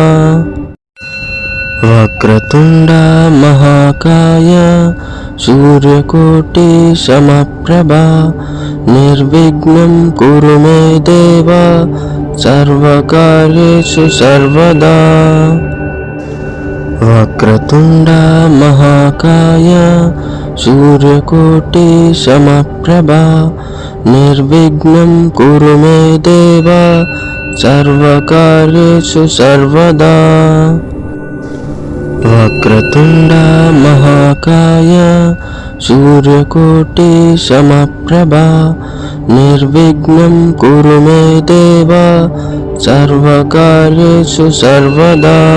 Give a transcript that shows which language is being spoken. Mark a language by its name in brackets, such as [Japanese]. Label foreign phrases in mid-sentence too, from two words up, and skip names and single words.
[Sanskrit] वक्रतुण्ड महाकाय सूर्यकोटि समप्रभा निर्विघ्नं कुरु मे देव सर्वकार्येषु सर्वदा వక్రతుండ మహాకాయ సూర్యకోటి సమప్రభా నిర్విఘ్నం కురు మే దేవ సర్వకార్యేషు సర్వదా. వక్రతుండ మహాకాయ సూర్యకోటి సమప్రభా నిర్విఘ్నం కురు మే దేవ సర్వకార్యేషు సర్వదా.